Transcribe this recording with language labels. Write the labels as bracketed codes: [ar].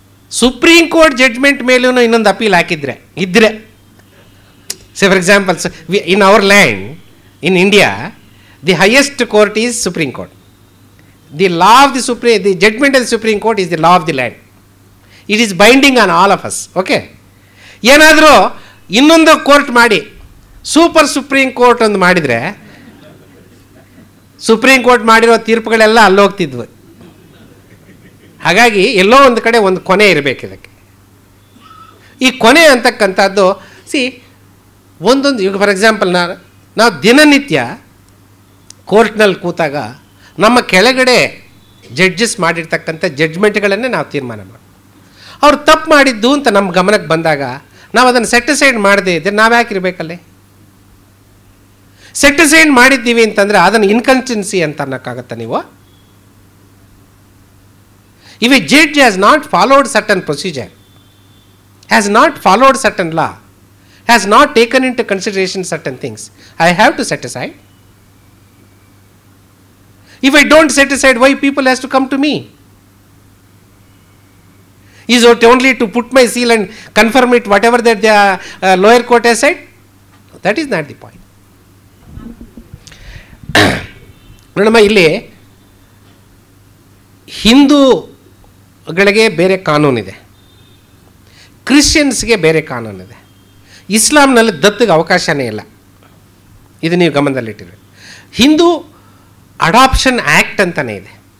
[en] Supreme Court judgment [kn] ಮೇಲೂ ಇನ್ನೊಂದು appeal ಹಾಕಿದ್ರೆ ಇದ್ರೆ, [en] say for example, in our land, in India, the highest court is Supreme Court. The judgment of the Supreme Court is the law of the land. It is binding on all of us. Okay? [kn] ಏನಾದರೂ ಇನ್ನೊಂದು court ಮಾಡಿ super supreme court ಒಂದು ಮಾಡಿದರೆ, supreme court ಮಾಡಿರೋ ತೀರ್ಪುಗಳೆಲ್ಲ ಅಲ್ಲೋಗ್ತಿದ್ವು. ಹಾಗಾಗಿ ಎಲ್ಲೋ ಒಂದು ಕಡೆ ಒಂದು ಕೊನೆ ಇರಬೇಕು ಇದಕ್ಕೆ. ಈ ಕೊನೆ ಅಂತಕ್ಕಂಥದ್ದು ಒಂದೊಂದು, ಈಗ ಫಾರ್ ಎಕ್ಸಾಂಪಲ್ ನಾವು ದಿನನಿತ್ಯ ಕೋರ್ಟ್ನಲ್ಲಿ ಕೂತಾಗ ನಮ್ಮ ಕೆಳಗಡೆ ಜಡ್ಜಸ್ ಮಾಡಿರ್ತಕ್ಕಂಥ ಜಡ್ಜ್ಮೆಂಟ್ಗಳನ್ನೇ ನಾವು ತೀರ್ಮಾನ ಮಾಡಿ, ಅವ್ರು ತಪ್ಪು ಮಾಡಿದ್ದು ಅಂತ ನಮ್ಮ ಗಮನಕ್ಕೆ ಬಂದಾಗ ನಾವು ಅದನ್ನು ಸೆಟಿಸೈಡ್ ಮಾಡದೇ ಇದ್ದರೆ ನಾವು ಯಾಕೆ ಇರಬೇಕಲ್ಲೇ? ಸೆಟಿಸೈಡ್ ಮಾಡಿದ್ದೀವಿ ಅಂತಂದರೆ ಅದನ್ನು ಇನ್ಕನ್ಸಿಸ್ಟೆನ್ಸಿ ಅಂತ ಅನ್ನೋಕ್ಕಾಗತ್ತಾ ನೀವು? [en] If a judge has not followed certain procedure, has not followed certain law, has not taken into consideration certain things, I have to set aside. If I don't set aside, why people has to come to me? Is it only to put my seal and confirm it whatever that the lower court has said? That is not the point. [kn] ನೋಡಮ್ಮ, ಇಲ್ಲಿ ಹಿಂದೂಗಳಿಗೆ ಬೇರೆ ಕಾನೂನಿದೆ, ಕ್ರಿಶ್ಚಿಯನ್ಸ್ಗೆ ಬೇರೆ ಕಾನೂನಿದೆ, ಇಸ್ಲಾಂನಲ್ಲಿ ದತ್ತಿಗೆ ಅವಕಾಶನೇ ಇಲ್ಲ. ಇದು ನೀವು ಗಮನದಲ್ಲಿಟ್ಟಿರಿ. Hindu adoption act ಅಂತಲೇ ಇದೆ.